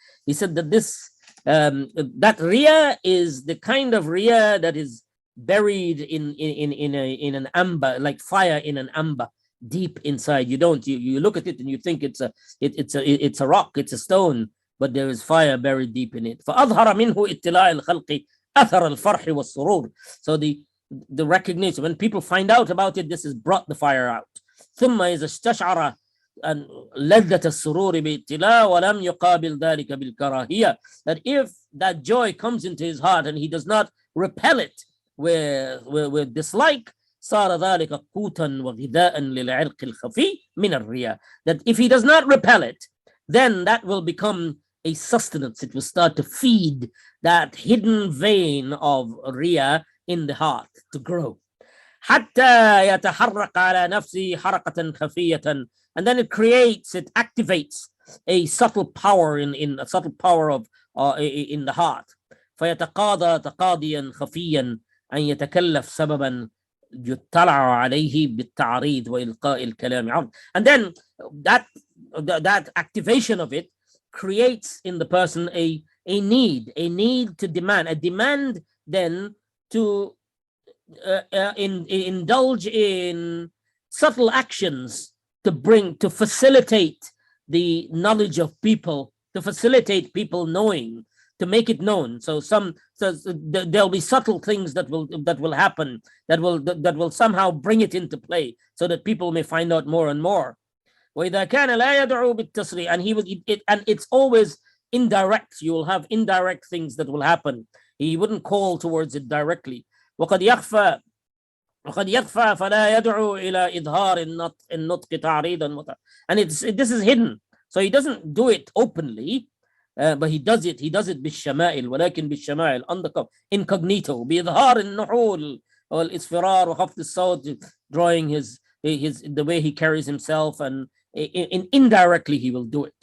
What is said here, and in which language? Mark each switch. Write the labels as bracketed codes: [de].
[en] He said that this that riya is the kind of riya that is buried in an amber, like fire in an amber, deep inside. You look at it and you think it's a rock, it's a stone, but there is fire buried deep in it. [ar] فأظهر منه اطلاع الخلق أثر الفرح والسرور. [en] So the recognition, when people find out about it, this has brought the fire out. [ar] ثم إذا استشعر أن لذة السرور باطلاع ولم يقابل ذلك بالكراهية, [en] that if that joy comes into his heart and he does not repel it with dislike, [ar] صار ذلك قوتا وغذاء للعرق الخفي من الرياء. [en] That if he does not repel it, then that will become a sustenance. It will start to feed that hidden vein of riya in the heart to grow. [ar] حتى يتحرك على نفسه حركة خفية, [en] and then it activates a subtle power in a subtle power of in the heart. [ar] فيتقاضى تقاضيا خفيا أن يتكلف سببا يطلع عليه بالتعريض وإلقاء الكلام عرض. [en] And then that activation of it creates in the person a need to demand, a demand then to indulge in subtle actions to facilitate the knowledge of people, to facilitate people knowing, to make it known. So there'll be subtle things that will happen that will somehow bring it into play, so that people may find out more and more. [ar] وإذا كان لا يدعو بالتصريح, [en] and it's always indirect. You will have indirect things that will happen. He wouldn't call towards it directly. [ar] وقد يخفى فلا يدعو إلى إظهار النطق تعريضا. [en] And this is hidden, so he doesn't do it openly, but he does it [ar] بالشمائل, ولكن بالشمائل [en] undercover, incognito, [ar] بإظهار النحول والإصفرار وخفض الصوت, [en] drawing his the way he carries himself, and indirectly he will do it.